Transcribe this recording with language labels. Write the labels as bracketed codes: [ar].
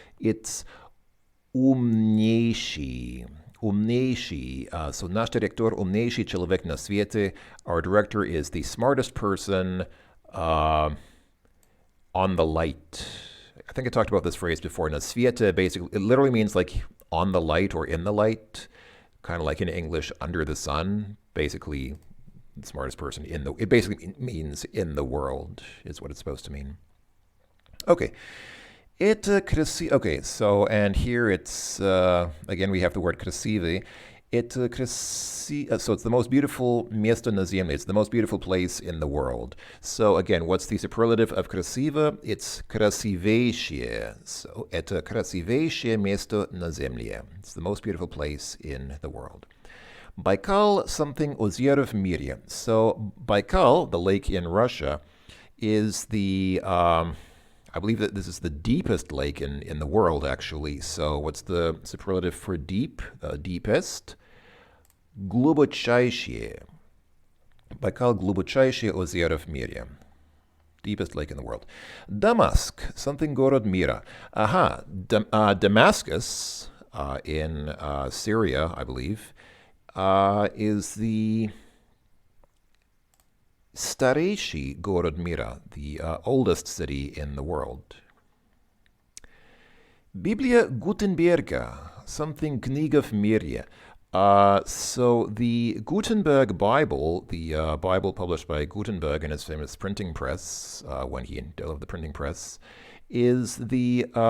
[en] It's умнейший. [ru] Умнейший. So, наш директор умнейший человек на свете. [en] Our director is the smartest person on the light. I think I talked about this phrase before. [ru] Na svieta [en] basically, it literally means like on the light or in the light, kind of like in English, under the sun. Basically, the smartest person in the, it basically means in the world, is what it's supposed to mean. Okay. Okay, so, and here it's, again, we have the word красивый. So it's the most beautiful [ru] место на земле. [en] It's the most beautiful place in the world. So again, what's the superlative of красиво? It's красивейшее. [ru] So это красивейшее место на земле. [en] It's the most beautiful place in the world. [ru] Baikal, something озеро в мире. [en] So Baikal, the lake in Russia, is the I believe that this is the deepest lake in the world, actually. So what's the superlative for deep? Deepest? Глубочайшее. [ru] Baikal глубочайшее озеро в мире. [en] Deepest lake in the world. Damask, something город мира. Aha, Damascus in Syria, I believe, is the [ru] старейший город мира, [en] the oldest city in the world. [ru] Библия Гутенберга, something книга в мире. [en] So the Gutenberg Bible, the Bible published by Gutenberg in his famous printing press, when he developed the printing press, is the